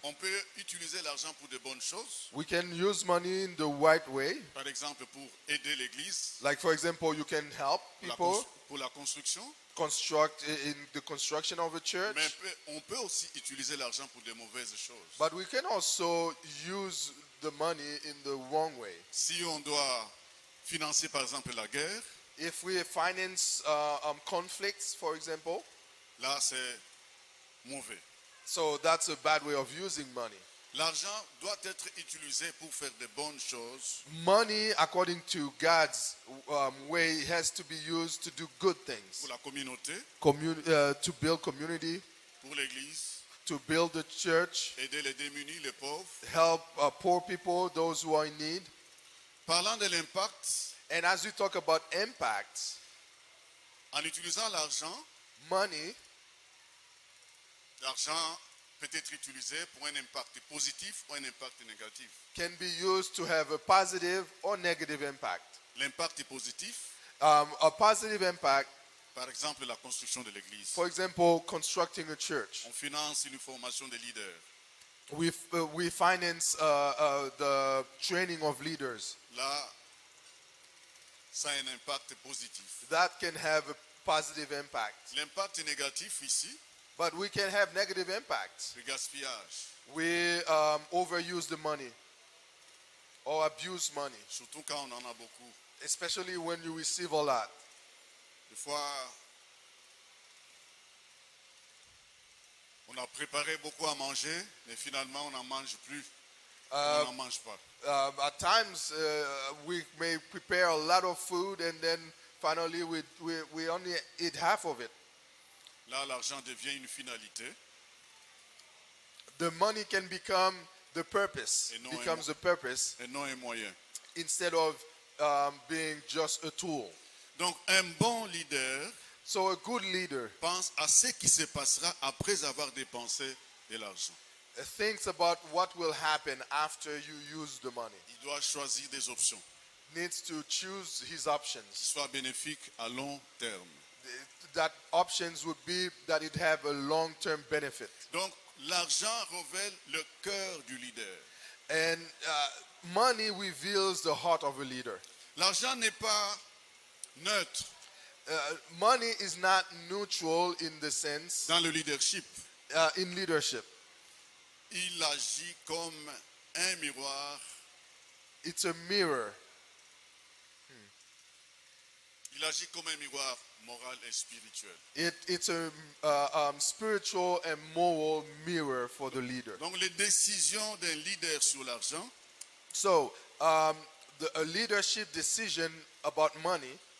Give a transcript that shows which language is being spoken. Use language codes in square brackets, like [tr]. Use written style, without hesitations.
[fr] On peut utiliser l'argent pour de bonnes choses, [en] We can use money in the right way. [fr] par exemple pour aider l'église, [en] Like, for example, you can help people [fr] pour la construction, [en] construct in the construction of a church. [fr] mais on peut aussi utiliser l'argent pour de mauvaises choses. [en] But we can also use the money in the wrong way. [fr] Si on doit financer par exemple la guerre, [en] If we finance conflicts, for example, [fr] là c'est mauvais. [en] so that's a bad way of using money. [fr] L'argent doit être utilisé pour faire de bonnes choses, [en] Money, according to God's way, has to be used to do good things. [fr] pour la communauté, [en] To build community, [fr] pour l'église, [en] to build the church, [fr] aider les démunis, les pauvres. [en] help poor people, those who are in need. [fr] Parlant de l'impact, [en] And as we talk about impact, [fr] en utilisant l'argent, [en] money [fr] l'argent peut être utilisé pour un impact positif ou un impact négatif. [en] can be used to have a positive or negative impact. [fr] L'impact positif, [en] A positive impact, [fr] par exemple la construction de l'église. [en] for example, constructing a church. [fr] On finance une formation des leaders. [en] We finance the training of leaders. [fr] Là, ça a un impact positif. [en] That can have a positive impact. [fr] L'impact négatif ici, [en] But we can have negative impacts. [fr] le gaspillage. [en] We overuse the money or abuse money, [fr] Surtout quand on en a beaucoup. [en] especially when you receive a lot. [fr] Des fois, on a préparé beaucoup à manger, mais finalement, on n'en mange plus. On n'en mange pas. [en] At times, we may prepare a lot of food and then finally we only eat half of it. [fr] Là, l'argent devient une finalité. [en] The money can become the purpose, [fr] Et non [en] becomes the purpose [fr] et non un moyen. [en] instead of being just a tool. [fr] Donc, un bon leader [en] So a good leader [fr] pense à ce qui se passera après avoir dépensé de l'argent. [en] thinks about what will happen after you use the money. [fr] Il doit choisir des options [en] Needs to choose his [fr] qui [en] options. [fr] soient bénéfiques à long terme. [en] That options would be that it have a long-term benefit. [fr] Donc, l'argent révèle le cœur du leader. [en] And money reveals the heart of a leader. [fr] L'argent n'est pas neutre [en] Money is not neutral in the sense [fr] dans le leadership. [en] in leadership. [fr] Il agit comme un miroir. [en] It's a mirror. [fr] Il agit comme un miroir moral et spirituel. [en] It's a spiritual and moral mirror for the leader. [fr] Donc, les décisions d'un leader sur l'argent [en] So a leadership decision about money